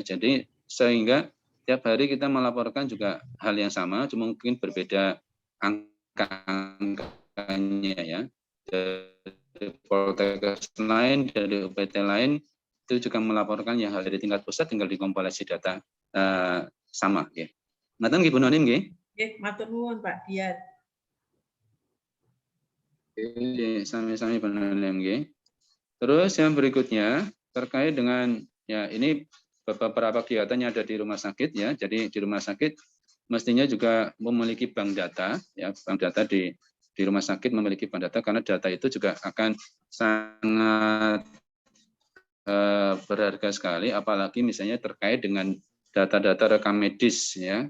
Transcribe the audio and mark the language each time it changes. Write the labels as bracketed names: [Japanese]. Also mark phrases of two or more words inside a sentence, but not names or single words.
[Indonesian] Jadi sehingga tiap hari kita melaporkan juga hal yang sama, cuma mungkin berbeda angkanya ya. Dari Poltekkes lain, dari UPT lain itu juga melaporkan yang hal dari tingkat pusat tinggal dikompilasi data sama ya. [Javanese] Ngaten nggih Bu Nonim nggih? Nggih, matur nuwun Pak Dian. Oke, sami-sami Bu Nonim nggih. [Indonesian] Terus yang berikutnya terkait dengan ya ini beberapa kegiatan yang ada di rumah sakit ya. Jadi di rumah sakit mestinya juga memiliki bank data ya, bank data di rumah sakit memiliki bank data karena data itu juga akan sangat berharga sekali apalagi misalnya terkait dengan data-data rekam medis ya.